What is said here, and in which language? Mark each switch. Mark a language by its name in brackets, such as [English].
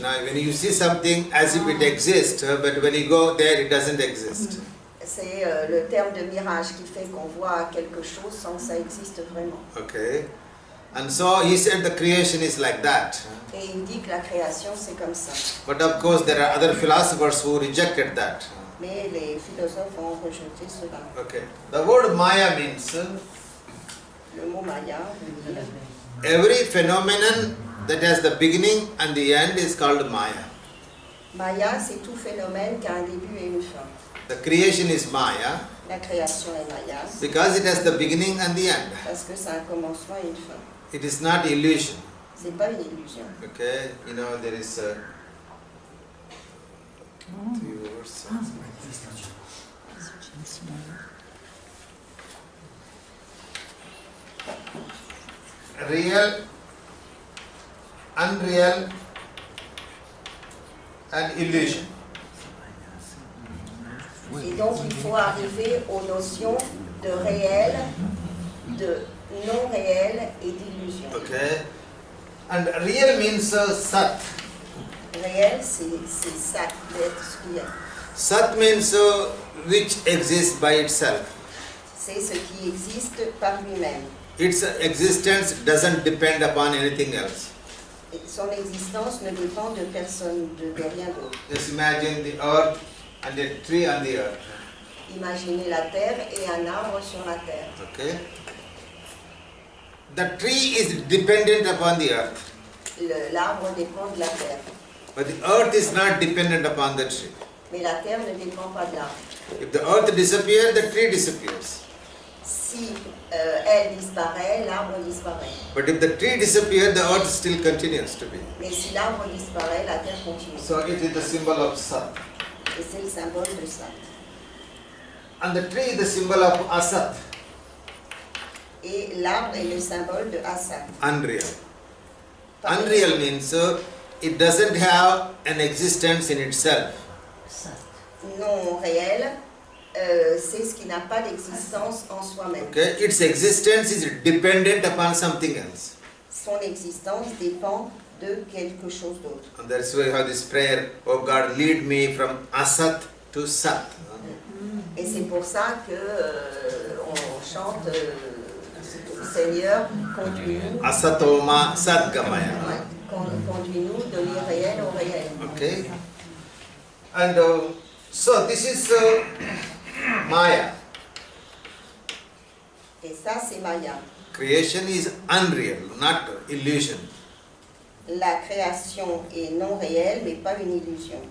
[English] When you see something as if it exists, but when you go there it doesn't exist. [French] C'est le terme de mirage qui fait qu'on voit quelque chose sans que ça existe vraiment. [English] Okay. And so he said the creation is like that. [French] Et il dit que la création c'est comme ça. [English] But of course there are other philosophers who rejected that. [French] Mais les philosophes ont rejeté cela. [English] Okay. The word Maya means [French] Le mot Maya veut dire [English] every phenomenon that has the beginning and the end is called Maya. [French] Maya, c'est tout phénomène qui a un début et une fin. [English] The creation is Maya [French] La création est Maya [English] because it has the beginning and the end. [French] parce que ça a un commencement et une fin. [English] It is not illusion. [French] C'est pas une illusion. [English] Okay, there is three words. Real, unreal, and illusion. [French] Et donc il faut arriver aux notions de réel, de non réel et d'illusion. [English] Okay, and real means Sat. [French] Réel, c'est ça, l'être réel. [English] Sat means which exists by itself. [French] C'est ce qui existe par lui-même. [English] Its existence doesn't depend upon anything else. [French] Et son existence ne dépend de personne, de rien d'autre. [English] Just imagine the earth and a tree on the earth. [French] Imaginez la terre et un arbre sur la terre. [English] Okay. The tree is dependent upon the earth. [French] L'arbre dépend de la terre. [English] But the earth is not dependent upon the tree. [French] Mais la terre ne dépend pas de l'arbre. [English] If the earth disappears, the tree disappears. [French] Si elle disparaît, l'arbre disparaît. [English] But if the tree disappears, the earth still continues to be. [French] Mais si l'arbre disparaît, la terre continue. [English] So it is the symbol of Sat. [French] Et c'est le symbole de ça. [English] And the tree is the symbol of Asat, [French] Et l'arbre est le symbole de Assad. [English] unreal. Unreal means it doesn't have an existence in itself. [French] Non réel, c'est ce qui n'a pas d'existence en soi-même. [English] Okay? Its existence is dependent upon something else. [French] Son existence dépend de quelque chose d'autre. [English] And that's why we have this prayer, oh God, lead me from Asat to Sat. [French] Et c'est pour ça que on chante Seigneur, conduis-nous. [Sanskrit] Asatoma Sadgamaya. [French] Conduis-nous de l'irréel au réel. [English] Okay? And so this is Maya. [French] Et ça, c'est Maya. [English] Creation is unreal, not illusion. [French] La création est non réelle, mais pas une illusion.